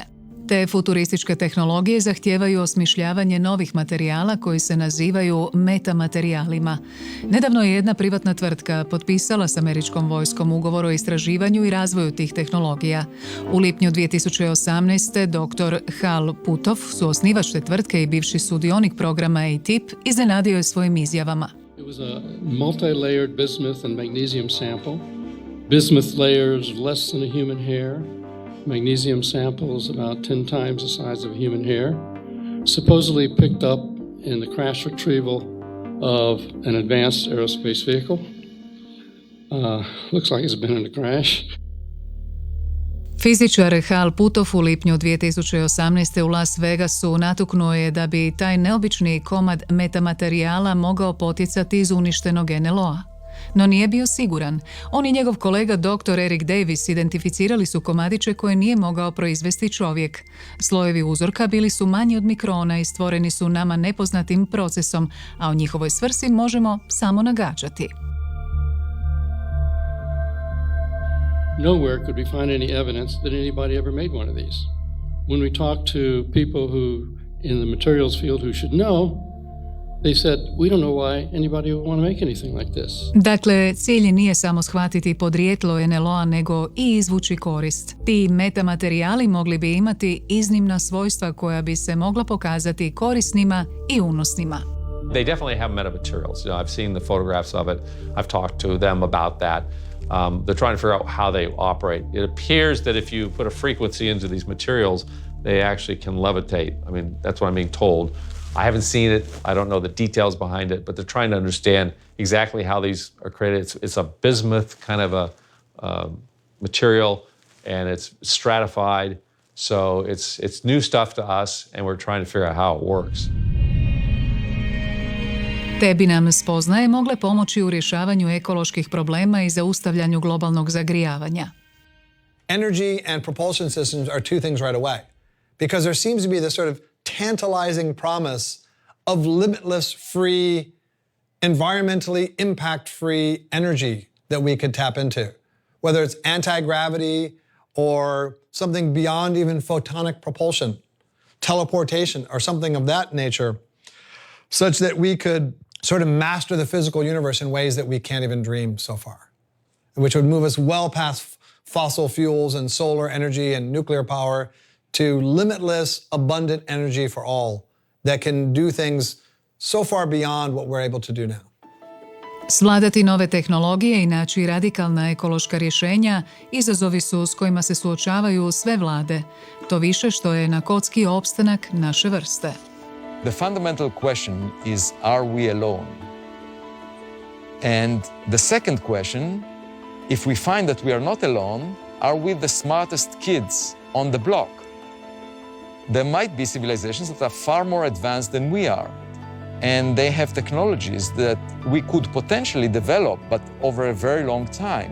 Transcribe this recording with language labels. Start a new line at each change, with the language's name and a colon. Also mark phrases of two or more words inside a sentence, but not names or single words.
Croatian: Te futurističke tehnologije zahtijevaju osmišljavanje novih materijala koji se nazivaju metamaterijalima. Nedavno je jedna privatna tvrtka potpisala s američkom vojskom ugovor o istraživanju i razvoju tih tehnologija. U lipnju 2018. dr. Hal Putov, suosnivač te tvrtke i bivši sudionik programa ATIP, iznenadio je svojim izjavama.
English: It was a multi-layered bismuth and magnesium sample. Bismuth layers less than a human hair. Magnesium samples about 10 times the size of a human hair, supposedly picked up in the crash retrieval of an advanced aerospace vehicle. Looks like it's been in a crash.
Croatian: Fizičar Hal Putov u lipnju 2018. u Las Vegasu natuknuo je da bi taj neobični komad metamaterijala mogao potjecati iz uništenog NLO-a. No nije bio siguran. On i njegov kolega dr. Eric Davis identificirali su komadiće koje nije mogao proizvesti čovjek. Slojevi uzorka bili su manji od mikrona i stvoreni su nama nepoznatim procesom, a o njihovoj svrsi možemo samo nagađati.
English: Nowhere could we find any evidence that anybody ever made one of these. When we talk to people who, in the materials field who should know, they said, we don't know why anybody would want to make anything like this.
Croatian: Dakle, cilj nije samo shvatiti podrijetlo NLO-a, nego i izvući korist. Ti metamaterijali mogli bi imati iznimna svojstva koja bi se mogla pokazati korisnima i unosnima.
English: They definitely have metamaterials. You know, I've seen the photographs of it. I've talked to them about that. They're trying to figure out how they operate. It appears that if you put a frequency into these materials, they actually can levitate. I mean, that's what I'm being told. I haven't seen it. I don't know the details behind it, but they're trying to understand exactly how these are created. It's a bismuth kind of a material, and it's stratified. So it's new stuff to us, and we're trying to figure out how it works.
Croatian: Te bi nam spoznaje mogle pomoći u rješavanju ekoloških problema i zaustavljanju globalnog zagrijavanja.
English: Energy and propulsion systems are two things right away, because there seems to be this sort of tantalizing promise of limitless, free, environmentally impact-free energy that we could tap into, whether it's anti-gravity or something beyond even photonic propulsion, teleportation, or something of that nature, such that we could sort of master the physical universe in ways that we can't even dream so far, which would move us well past fossil fuels and solar energy and nuclear power to limitless, abundant energy for all that can do things so far beyond what we're able to do now.
Croatian: Svladati nove tehnologije i naći radikalna ekološka rješenja izazovi su s kojima se suočavaju sve vlade. To više što je na kocki opstanak naše vrste.
English: The fundamental question is, are we alone? And the second question, if we find that we are not alone, are we the smartest kids on the block? There might be civilizations that are far more advanced than we are, and they have technologies that we could potentially develop, but over a very long time.